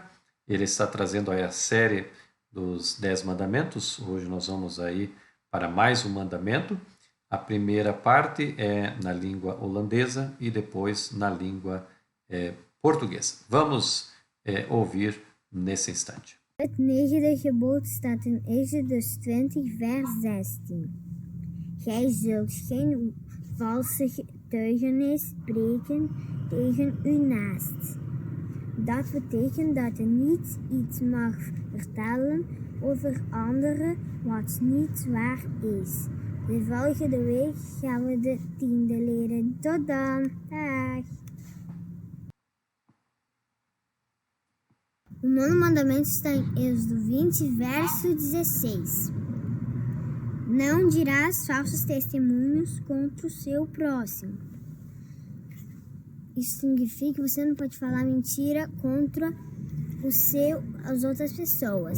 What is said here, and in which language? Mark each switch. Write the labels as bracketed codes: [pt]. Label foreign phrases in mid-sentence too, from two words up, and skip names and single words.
[pt] Ele está trazendo aí a série dos 10 mandamentos. Hoje nós vamos aí para mais um mandamento. A primeira parte é na língua holandesa e depois na língua portuguesa. Vamos ouvir nesse instante. [nl] Het negende gebod staat in Exodus 20, vers 16. Gij zult geen valse getuigenis spreken tegen uw naast. Dat betekent dat je niet iets mag vertellen over anderen wat niet waar is. De volgende week gaan we de 10e leren. Tot dan. Dag. [pt] O nono mandamento está em Êxodo 20, verso 16. Não dirás falsos testemunhos contra o seu próximo. Isso significa que você não pode falar mentira contra as outras pessoas.